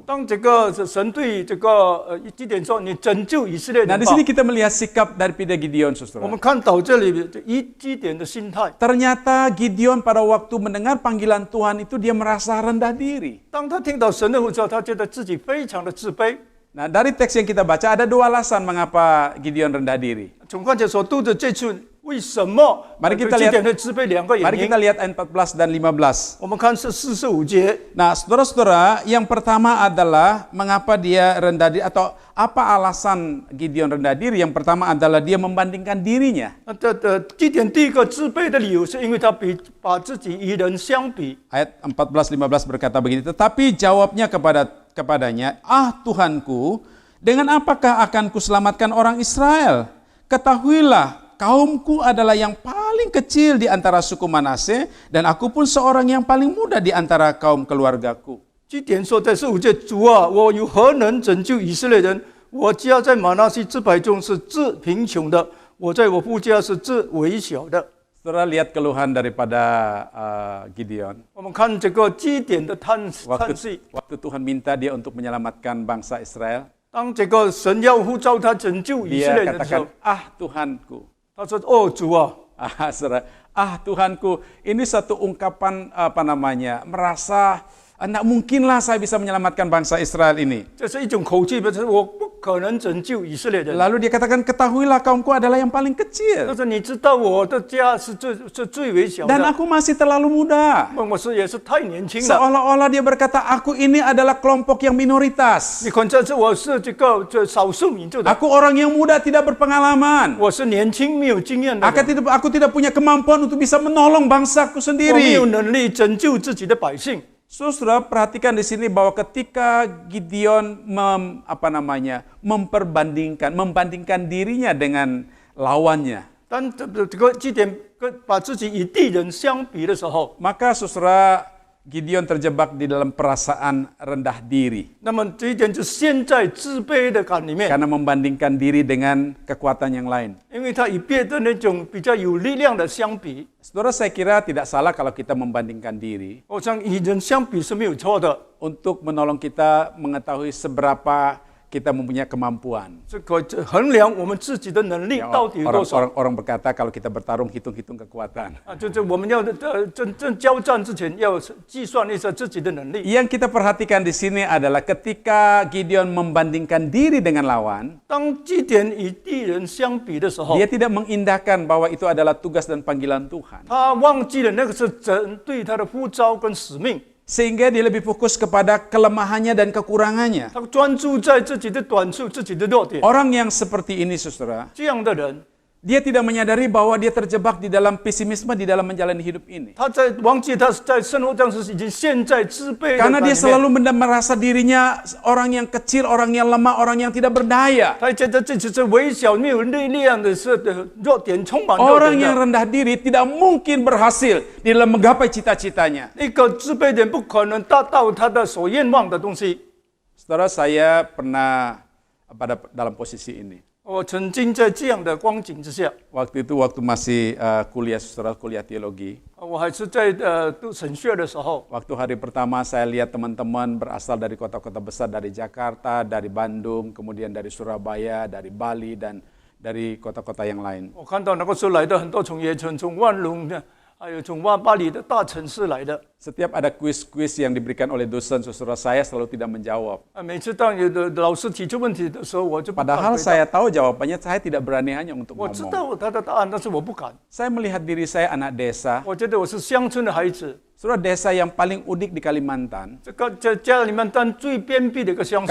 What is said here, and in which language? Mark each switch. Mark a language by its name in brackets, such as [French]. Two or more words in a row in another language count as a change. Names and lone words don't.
[Chinese] 当这个神对这个基甸说：“你拯救以色列 [Indonesian] Nah, [Chinese] 人 [Indonesian] di [Chinese] 吧。 [Indonesian] sini kita melihat sikap daripada Gideon, [Chinese] 我 [Indonesian] saudara. [Chinese] 们看到这里基甸的心态。 [Indonesian] Ternyata Gideon pada waktu mendengar panggilan Tuhan itu dia merasa rendah diri. [Chinese] 当他听到神的呼召，他觉得自己非常的自卑。 [Indonesian] Nah, dari teks yang kita baca ada dua alasan mengapa Gideon rendah diri. [Chinese] 从刚才所读的这处，为什么 [Indonesian] Mari kita [Chinese] 基 [Indonesian] lihat [Chinese] 甸会自卑两个原 [Indonesian] Mari [Chinese] 因 [Indonesian] kita？lihat ayat 14 dan 15. [Chinese] 我们看是45节。 [Indonesian] Nah, saudara-saudara, yang pertama adalah mengapa dia rendah diri atau apa alasan Gideon rendah diri? Yang pertama adalah dia membandingkan dirinya. 基甸第一个自卑的理由，是因为他把自己与人相比。 Ayat 14-15 berkata begini, tetapi jawabnya kepadanya, "Ah Tuhanku, dengan apakah akan kuselamatkan orang Israel? Ketahuilah, kaumku adalah yang paling kecil di antara suku Manase, dan aku pun seorang yang paling muda di antara kaum keluargaku." [Chinese] 基甸说在45节，主啊，我有何能拯救以色列人？我家在马拿西支派中是最贫穷的，我在我父家是最微小的。 [Indonesian] Saudara lihat keluhan daripada Gideon. [Chinese] 我们看这个基甸的叹息。 [Indonesian] Waktu Tuhan minta dia untuk menyelamatkan bangsa Israel, [Chinese] 当这个神要呼召他拯救以色 [Indonesian] dia [Chinese] 列人的时候 [Indonesian] katakan, "Ah Tuhanku." [Chinese] 他说：“哦，主啊， [Indonesian] Saudara, "Ah Tuhanku." Ini satu ungkapan merasa tidak mungkinlah saya bisa menyelamatkan bangsa Israel ini. [Chinese] 这是一种口气，表示我不可能拯救以色列人。 [Indonesian] Lalu dia katakan, "Ketahuilah kaumku adalah yang paling [Chinese] 但 [Indonesian] kecil [Chinese] 是你知道我的家是最微小 [Indonesian] dan [Chinese] 的， [Indonesian] aku masih terlalu muda." [Chinese] 我也是太年轻了。 [Indonesian] Seolah-olah dia berkata, "Aku ini adalah kelompok yang minoritas. [Chinese] 你看，这是我是这少数民族的， [Indonesian] Aku orang yang muda tidak berpengalaman. [Chinese] 我是年轻没有经验的人， [Indonesian] Aku tidak punya kemampuan untuk bisa menolong bangsaku [Chinese] 我没有 [Indonesian] sendiri." [Chinese] 能力拯救自己的百姓。 [Indonesian] Saudara, perhatikan di sini bahwa ketika Gideon membandingkan dirinya dengan lawannya, [Chinese] 当这个基甸把自己与敌人相比的时候， [Indonesian] maka saudara Gideon terjebak di dalam perasaan rendah diri [Chinese] 那么这一点就陷在自卑的感里面， [Indonesian] karena membandingkan diri dengan kekuatan yang lain. [Chinese] 因为他与别的那种比较有力量的相比， [Indonesian] Saudara, saya kira tidak salah kalau kita membandingkan diri [Chinese] 我想与人相比是没有错的。 [Indonesian] untuk menolong kita mengetahui seberapa kita mempunyai kemampuan. [Chinese] 这个衡量我们自己的能力 [Indonesian] Ya, [Chinese] 到底有多少 [Indonesian] orang berkata kalau kita bertarung hitung-hitung kekuatan. [Chinese] 啊？就是我们要真正交战之前，要计算一下自己的能力。 [Indonesian] Yang kita perhatikan di sini adalah ketika Gideon membandingkan diri dengan lawan, [Chinese] 当基甸与敌人相比的时候， [Indonesian] dia tidak mengindahkan bahwa itu adalah tugas dan panggilan Tuhan. [Chinese] 他忘记了那个是神对他的呼召跟使命， [Indonesian] Sehingga dia lebih fokus kepada kelemahannya dan kekurangannya. [Chinese] 他专注在自己的短处、自己的弱点。 [Indonesian] Orang yang seperti ini, saudara, [Chinese] 这样的人， [Indonesian] dia tidak menyadari bahwa dia terjebak di dalam pesimisme di dalam menjalani hidup ini. [Chinese] 他忘记他在生活当中已经陷在自卑的 [Indonesian] Karena [Chinese] 感里 [Indonesian] dia [Chinese] 面。 [Indonesian] selalu merasa dirinya orang yang kecil, orang yang lemah, orang yang tidak berdaya. [Chinese] 他觉得自己是微小、没有力量的，是弱点，充满弱 [Indonesian] Orang [Chinese] 点 [Indonesian] yang [Chinese] 的。 [Indonesian] rendah diri tidak mungkin berhasil di dalam menggapai cita-citanya. [Chinese] 一个自卑的人不可能达到他的所愿望的东西。 [Indonesian] Saudara, saya pernah dalam posisi ini. [Chinese] 我曾经在这样的光景之下， [Indonesian] Waktu masih kuliah teologi. [Chinese] 我还是在读神学的时候， [Indonesian] Waktu hari pertama saya lihat teman-teman berasal dari kota-kota besar, dari Jakarta, dari Bandung, kemudian dari Surabaya, dari Bali, dan dari kota-kota yang lain. [Chinese] 我看到那个时候来的很多从野村、从万隆的，还有从巴黎的大城市来的。 [Indonesian] Setiap ada kuis-kuis yang diberikan oleh dosen, saudara, saya selalu tidak menjawab. [Chinese] 每次当有的老师提出问题的时候，我就不敢 [Indonesian] Padahal [Chinese] 回答。 [Indonesian] saya tahu jawabannya, saya tidak berani hanya untuk [Chinese] 我知 [Indonesian] ngomong. [Chinese] 道他的答案，但是我不敢。 [Indonesian] Saya melihat diri saya anak desa, [Chinese] 我觉得我是乡村的孩子， [Indonesian] saudara, desa yang paling unik di Kalimantan. [Chinese] 这个在家里面当最偏僻的一个乡